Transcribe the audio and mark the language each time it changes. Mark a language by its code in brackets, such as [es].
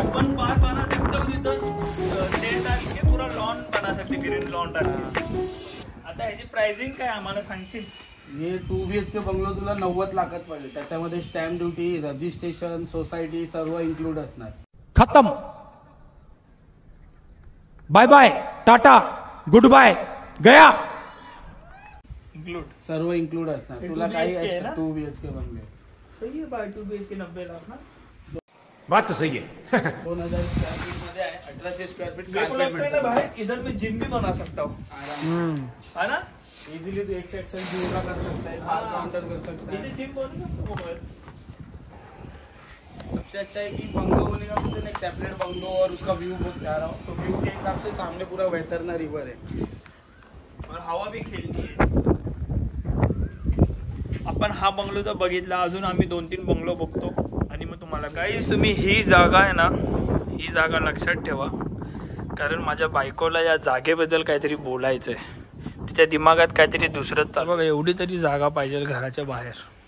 [hi] अपन बार बना सकते हो. तिथं टेंट डाल के पूरा लॉन बना सकते, ग्रीन लॉन डाल के. [mr] आता ह्याची प्राइसिंग काय आम्हाला सांगशील? हे 2 BHK बंगलो तुला 90 लाखात पडेल. त्याच्यामध्ये स्टॅम्प ड्युटी, रजिस्ट्रेशन, सोसायटी सर्व इन्क्लूड असणार. [hi] खत्म. [en] Bye bye, tata, goodbye, गया. Include [mr] सर्व इन्क्लूड असणार. हे तुला 2 काही BHK आहे ना? 2 BHK बंगले. [hi] सही है भाई. 2 BHK 90 लाख ना. बात तो सही है. [mr] 2000 स्क्वायर फीट मध्ये आहे. 1800 स्क्वायर फीट [hi] मेरे को लगता है ना भाई इधर मैं जिम भी बना सकता हूँ, है ना? इजीली तो एक से एक्सरसाइज योगा कर सकता है, बार काउंटर कर सकता है. जिम बनू सकता हूँ. सबसे अच्छा है कि बंगलो बनेगा तो एक सेपरेट बंगलो और उसका व्यू बहुत प्यारा हो. तो व्यू के हिसाब से सामने पूरा वैतरणा रिवर है [mr] और हवा भी खेळती आहे. आपण हा बंगलो तर बघितला, अजून आम्ही 2-3 बंगलो बघतो आणि मग तुम्हाला गाईज तुम्ही ही जागा आहे ना, ही जागा लक्षात ठेवा, कारण माझ्या बायकोला या जागेबद्दल काहीतरी बोलायचं आहे. तिच्या दिमागात काहीतरी दुसरंच चालू. बघा एवढी तरी जागा पाहिजे घराच्या बाहेर.